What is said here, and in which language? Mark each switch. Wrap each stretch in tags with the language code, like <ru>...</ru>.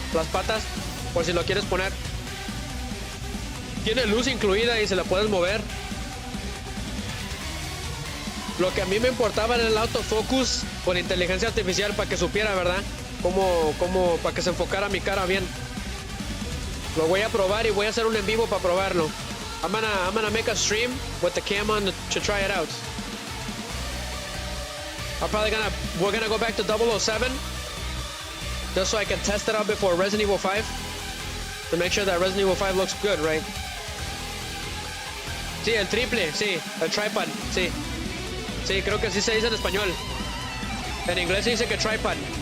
<es>Las patas, por si lo quieres poner. Tiene luz incluida y se la puedes mover. Lo que a mí me importaba era el autofocus con inteligencia artificial para que supiera, ¿verdad? Para que se enfocara mi cara bien. Lo voy a probar y voy a hacer un en vivo para probarlo.</es> <en>I'm gonna make a stream with the cam on to try it out. We're gonna go back to 007 just so I can test it out before Resident Evil 5 to make sure that Resident Evil 5 looks good, right?</en> <es>Sí, el triple, sí, el tripod, sí. Sí, creo que así se dice en español. En inglés se dice que tripod.</es>